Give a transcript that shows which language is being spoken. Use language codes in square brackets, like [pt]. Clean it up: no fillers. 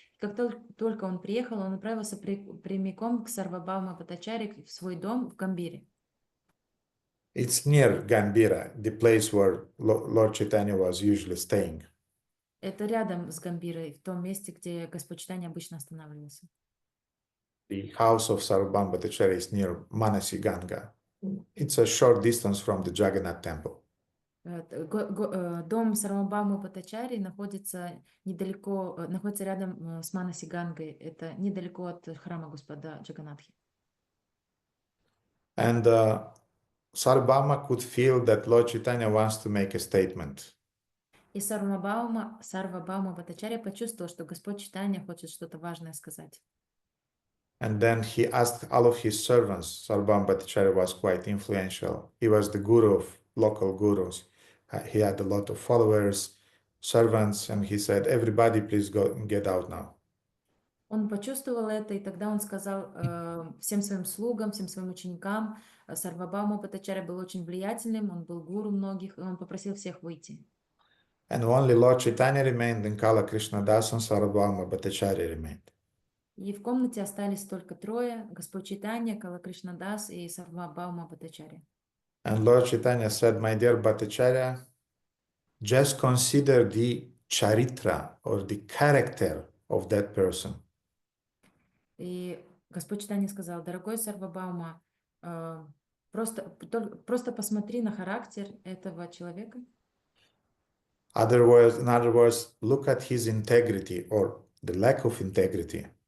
[ru] И как только он приехал, он отправился прямиком к Сарвабхаума Бхаттачарье в свой дом в Гамбире. [en] It's near Gambhira, the place where Lord Chaitanya was usually staying. [ru] Это рядом с Гамбирой, в том месте, где Господь Чайтанья обычно останавливался. [en] The house of Sarvabhauma Bhattacharya is near Manasi Ganga. It's a short distance from the Jagannath temple. [ru] Дом Сарвабхаумы Бхаттачарьи находится рядом с Манаси Гангой. Это недалеко от храма Господа Джаганнатхи. [en] And Sarvabhauma could feel that Lord Chaitanya wants to make a statement. [ru] И Сарвабхаума Бхаттачарья почувствовал, что Господь Чайтанья хочет что-то важное сказать. [en] And then he asked all of his servants. Sarvabhauma Bhattacharya was quite influential. He was the guru of local gurus. He had a lot of followers, servants, and he said, everybody please go and get out now. [ru] Он почувствовал это, и тогда он сказал всем своим слугам, всем своим ученикам, Сарвабхаума Бхаттачарья был очень влиятельным, он был гуру многих, и он попросил всех выйти. [en] And only Lord Chaitanya remained, and Kala Krishnadas and Sarvabhauma Bhattacharya remained. [ru] И в комнате остались только трое: Господь Чайтанья, Кала Кришнадас и Сарвабхаума Бхаттачарья. [en] And Lord Chaitanya said, my dear Bhattacharya, just consider the charitra or the character of that person. [ru] И Господь Чайтанья сказал: дорогой Сарвабхаума, просто посмотри на характер этого человека. [en] In other words, look at his integrity or the lack of integrity.